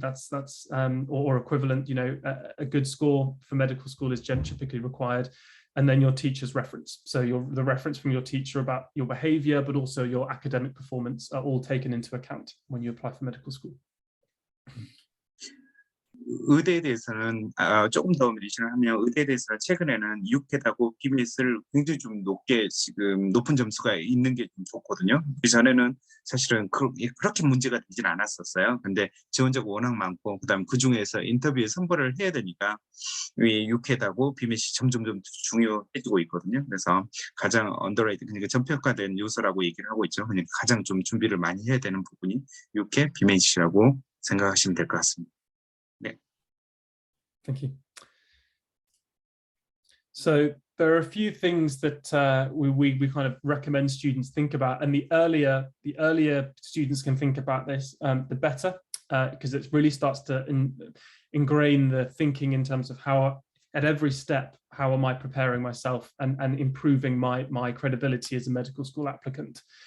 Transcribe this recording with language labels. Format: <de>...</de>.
<en>That's or equivalent. A good score for medical school is typically required. And then your teacher's reference. So the reference from your teacher about your behavior, but also your academic performance are all taken into account when you apply for medical school.</en> <ko>의대에 대해서는 조금 더 메디션을 하면, 의대에 대해서는 최근에는 UCAS하고 PBS를 굉장히 좀 높은 점수가 있는 게 좀 좋거든요. 그 전에는 사실은 그렇게 문제가 되진 않았었어요. 근데 지원자가 워낙 많고, 그다음 그 중에서 인터뷰에 선발을 해야 되니까 이 UCAS하고 PBS이 점점 중요해지고 있거든요. 그래서 가장 언더레이트, 그러니까 전평가된 요소라고 얘기를 하고 있죠. 그러니까 가장 좀 준비를 많이 해야 되는 부분이 UCAS, PBS라고 생각하시면 될 것 같습니다.</ko> <en>Thank you. So there are a few things that we kind of recommend students think about, and the earlier students can think about this, the better, because it really starts to ingrain the thinking in terms of how, at every step, how am I preparing myself and improving my credibility as a medical school applicant.</en>